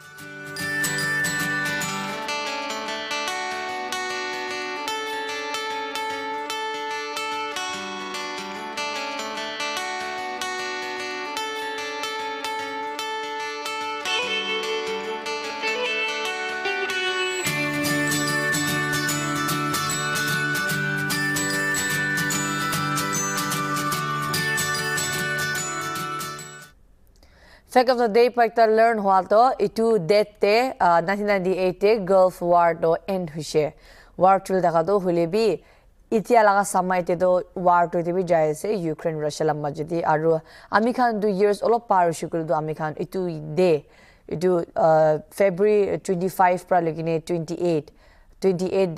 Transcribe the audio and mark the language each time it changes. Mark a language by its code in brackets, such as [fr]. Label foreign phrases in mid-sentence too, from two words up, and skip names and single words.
[en] Fact of the day [nag] pakta learn hwa to itu date te 1998 te Gulf War to end hoise war chul dakha to hole bi itia laga samay te to war to te bi jai ase Ukraine Russia la majdi aru ami khan 2 years olo par shukul do ami khan itu day itu February 25 pra legine 28